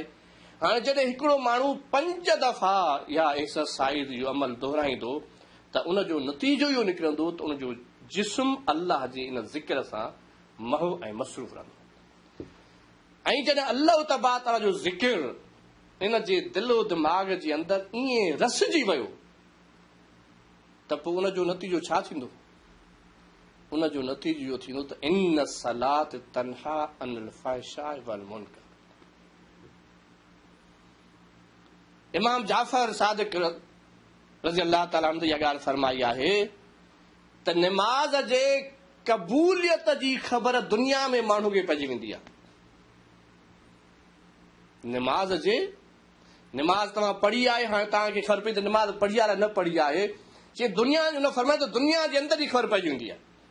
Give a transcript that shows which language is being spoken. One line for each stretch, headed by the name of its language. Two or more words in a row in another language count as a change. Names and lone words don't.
Sindhi: हाणे जॾहिं हिकिड़ो माण्हू 5 दफ़ा इहा एक्सरसाइज़ इहो अमल दोहिराईंदो त उनजो नतीजो इहो निकिरंदो त उनजो जिस्म अल्लाह जे इन ज़िक्र सां महव ऐं मसरूफ़ रहंदो। ऐं जॾहिं
Arabic: الله تبارك تعالى
Sindhi: जो ज़िक्र इन जे दिलो दिमाग़ जे अंदरि ईअं रसिजी वियो त पोइ उनजो नतीजो छा थींदो? उनजो नतीजो इहो थींदो त
Arabic: إن الصلاة تنهى عن الفحشاء والمنكر.
Sindhi: इमाम जाफ़र सादिक
Arabic: رضي الله تعالى عنه
Sindhi: इहा ॻाल्हि फरमाई आहे त निमाज़ जे क़बूलियत जी ख़बर दुनिया में माण्हू खे पइजी वेंदी आहे। निमाज़ जे निमाज़ तव्हां पढ़ी आहे, हाणे तव्हांखे ख़बर पई त निमाज़ पढ़ी आहे न पढ़ी आहे, जे दुनिया जो न फरमाए त दुनिया जे अंदरि ई ख़बर पइजी वेंदी आहे।